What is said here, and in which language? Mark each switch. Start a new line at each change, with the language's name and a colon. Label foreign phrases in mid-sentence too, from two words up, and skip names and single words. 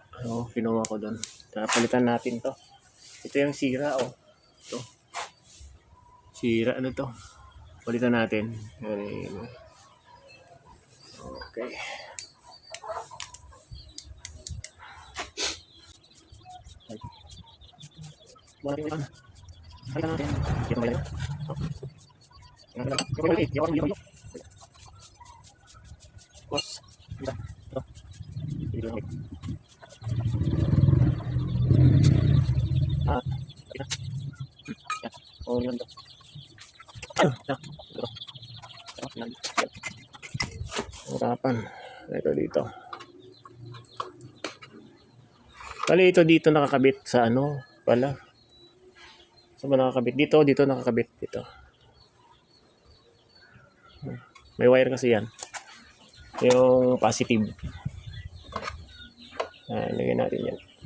Filipino: Kinuha ko doon. Palitan natin to. Ito yung sira oh. Ito. Sira ano to. Palitan natin. Okay. Palitan natin.
Indonesian: Kita bayar. Bos, bisa. Video lagi. Ya. Oh, ini untuk. Nah. Kapan?
Filipino: Ito dito. Bali ito dito nakakabit sa pala. Saan ba nakakabit? Dito nakakabit. Dito. May wire kasi yan. Yung positive. Lagyan natin yan.